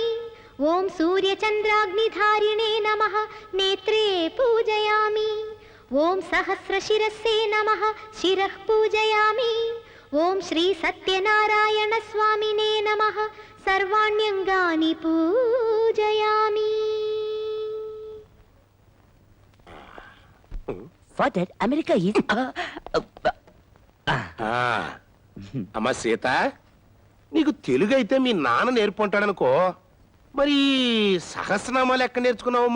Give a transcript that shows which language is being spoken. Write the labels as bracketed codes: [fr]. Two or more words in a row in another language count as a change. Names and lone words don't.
[sa] ॐ सूर्यचन्द्राग्निधारिणे नमः नेत्रे पूजयामि. ॐ सहस्रशिरस्ये नमः शिरः पूजयामि. ॐ श्रीसत्यनारायणस्वामिने नमः सर्वाण्यङ्गानि पूजयामि. [en] Father America is ఆ. [te] అమ్మా సీత, నీకు తెలుగు అయితే మీ నాన్న నేర్పుంటాడనుకో. మరి సహస్రనామాలు ఎక్కడ నేర్చుకున్నావమ్మా?